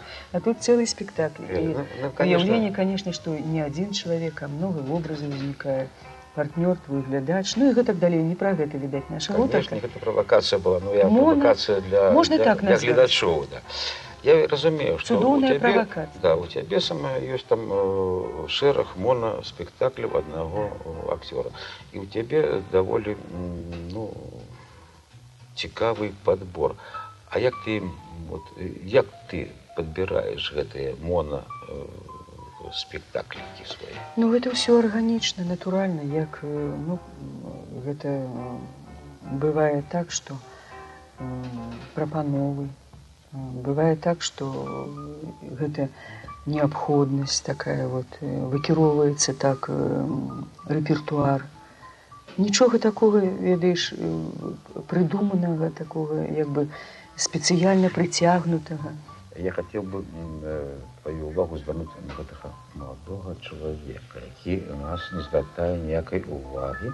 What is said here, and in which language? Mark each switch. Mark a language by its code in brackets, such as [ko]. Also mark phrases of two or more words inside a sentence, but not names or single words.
[be] А тут цэлы спектакль. І уяўленне, канешне, што не адзін чалавек, а многа вобразаў узнікае. Партнёр, твой глядач, ну і гэтак далей, не пра гэта, відаць, наша гутарка. Конечно, гэта правакацыя была, ну я правакацыя для гледачоў, да. Я разумею, [ru] что у тебя самое есть там [be] шэраг моноспектакляў [ru] одного актера. И у тебя довольно цікавый подбор. [be] А як ты подбираешь гэтыя моноспектаклікі свае? Ну, гэта ўсё арганічна, натуральна, як, гэта бывае так, што прапановы, бывае так, што гэта неабходнасць такая вот, выкіроўваецца так рэпертуар. Нічога такога, ведаеш, прыдуманага, такога, як бы, спецыяльна прыцягнутага. [ru] Я хотел бы твою [be] увагу звярнуць на гэтага маладога чалавека, які у нас не звяртае ніякай увагі.